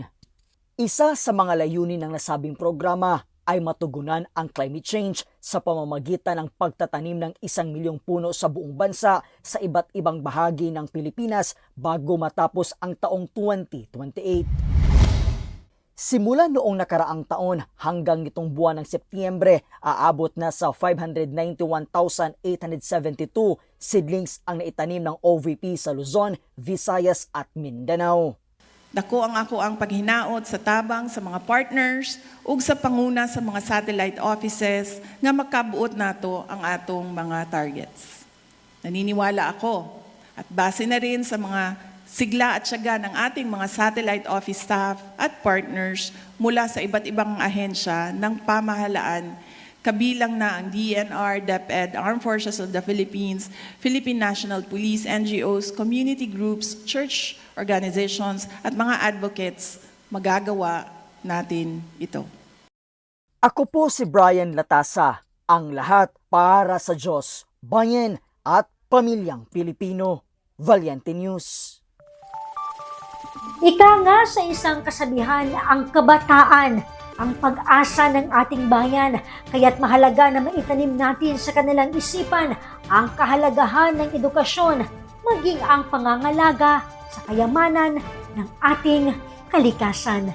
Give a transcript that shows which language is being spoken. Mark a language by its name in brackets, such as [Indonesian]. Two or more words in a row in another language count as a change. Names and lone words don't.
[Filipino] Isa sa mga layunin ng nasabing programa ay matugunan ang climate change sa pamamagitan ng pagtatanim ng 1 milyong puno sa buong bansa sa iba't ibang bahagi ng Pilipinas bago matapos ang taong 2028. Simula noong nakaraang taon hanggang nitong buwan ng Setyembre, aabot na sa 591,872 seedlings ang naitanim ng OVP sa Luzon, Visayas at Mindanao. [Cebuano] Dako ang paghinaot sa tabang sa mga partners ug sa panguna sa mga [English] satellite offices [Cebuano] nga makabuot nato ang atong mga targets. [Filipino] Naniniwala ako at base na rin sa mga sigla at tiyaga ng ating mga [English] satellite office staff [Filipino] at partners mula sa iba't ibang ahensya ng pamahalaan, kabilang na ang DNR, DepEd, Armed Forces of the Philippines, Philippine National Police, NGOs, [English] community groups, church organizations [Filipino] at mga advocates, magagawa natin ito. Ako po si Brian Latasa, ang lahat para sa Diyos, bayan at pamilyang Pilipino. Valiente News. Ika nga sa isang kasabihan, ang kabataan ang pag-asa ng ating bayan, kaya't mahalaga na maitanim natin sa kanilang isipan ang kahalagahan ng edukasyon, maging ang pangangalaga sa kayamanan ng ating kalikasan.